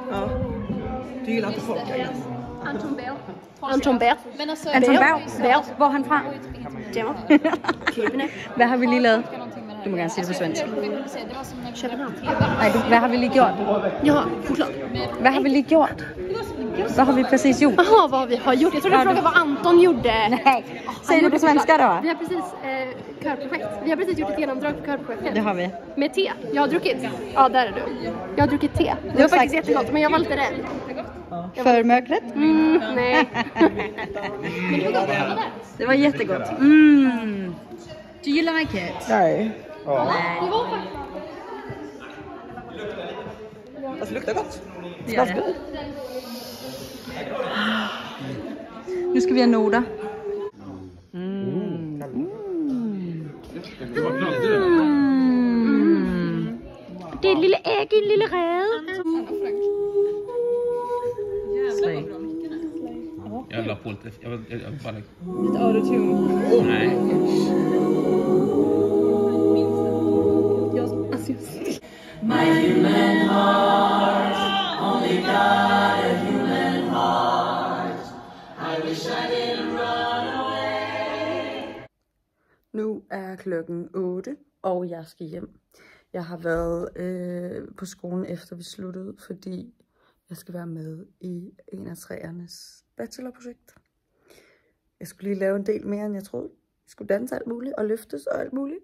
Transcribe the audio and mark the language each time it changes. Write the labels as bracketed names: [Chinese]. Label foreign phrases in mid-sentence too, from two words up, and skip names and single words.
[Swedish] Ja. Du gillar inte folk. Anton Berg. Anton Berg. [Danish] Hvor er han fra? Hvad har vi lige lavet? Du må gerne sige det på svensk. Nej, hvad har vi lige gjort? Ja, forklart. Hvad har vi lige gjort? Hvad har vi precis gjort? [Swedish] Jaha, vad vi har gjort. Jag trodde du frågade vad Anton gjorde. Nej, säg det på svenska då. Vi har precis körprojekt. Vi har precis gjort ett genomdrag på körprojektet. Det har vi. Med te. Jag har druckit. Ja, där är du. Jag har druckit te. Det var faktiskt jättegott, men jag var lite rädd. För mörkret? Nej. Men det var gott. Det var jättegott. [English] Do you like it? [Swedish] Nej. Nej. Det var faktiskt. Alltså, det luktar gott. Det gör det. Nu ska vi have noter. [Danish] Det er et lille æg i en lille rede. [Swedish] Jag la på lite. Jag bara... Lite autotune. Nej. [English] My human heart, only got a human heart. I wish I didn't run away. [Danish] Nu er klokken 8, og jeg skal hjem. Jeg har været på skolen efter vi sluttede, fordi jeg skal være med i en af træernes bachelorprojekt. Jeg skulle lige lave en del mere, end jeg troede. Jeg skulle danse alt muligt og løftes og alt muligt.